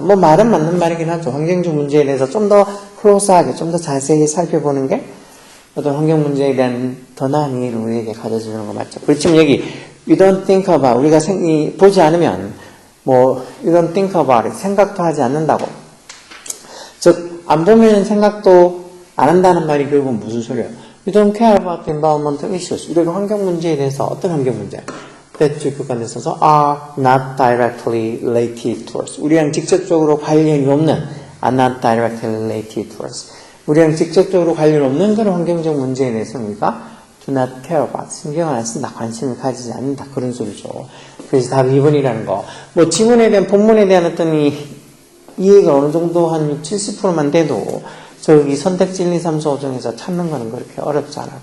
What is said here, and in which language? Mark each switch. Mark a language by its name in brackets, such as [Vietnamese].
[Korean] 뭐 말은 맞는 말이긴 하죠. 환경적 문제에 대해서 좀 더 클로스하게, 좀 더 자세히 살펴보는 게 어떤 환경 문제에 대한 더 나은 이해를 우리에게 가져주는 거 맞죠. 그렇지만 여기 [English] you don't think about, [Korean] 우리가 보지 않으면 뭐 [English] you don't think about it, [Korean] 생각도 하지 않는다고. 즉 안 보면 생각도 안 한다는 말이 결국은 무슨 소리예요? [English] You don't care about the environmental issues. [Korean] 우리가 환경 문제에 대해서 어떤 환경 문제? 대주격관에 있어서 [English] are not directly related to us. [Korean] 우리랑 직접적으로 관련이 없는 [English] are not directly related to us. [Korean] 우리랑 직접적으로 관련 없는 그런 환경적 문제에 대해서 우리가 [English] do not care about, [Korean] 신경을 안 쓴다, 관심을 가지지 않는다, 그런 소리죠. 그래서 답이 2번이라는 거. 뭐 지문에 대한, 본문에 대한 어떤 이해가 어느 정도 한 70%만 돼도 저기 선택지 1, 2, 3, 4, 5중에서 찾는 거는 그렇게 어렵지 않아.